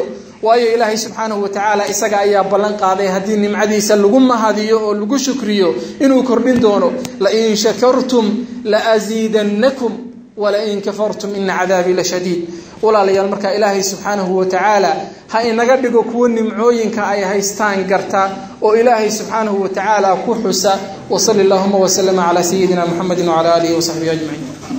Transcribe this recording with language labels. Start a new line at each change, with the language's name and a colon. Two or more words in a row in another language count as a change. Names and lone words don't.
Somali: waayo ilaahay
Arabic: سبحانه وتعالى
Somali: isaga ayaa ballan qaaday haddii nimcadiisa lagu mahadiyo oo lagu shukriyo inuu kordhin doono.
Arabic: لئن شكرتم لأزيدنكم ولئن كفرتم إن عذابي لشديد.
Somali: walaalayaal markaa ilaahay
Arabic: سبحانه وتعالى
Somali: ha inaga dhigo kuwo nimcooyinka ay haystaan garta oo ilaahay
Arabic: سبحانه وتعالى
Somali: ku xusa.
Arabic: وصلى الله وسلم على سيدنا محمد وعلى آله وصحبه أجمعين.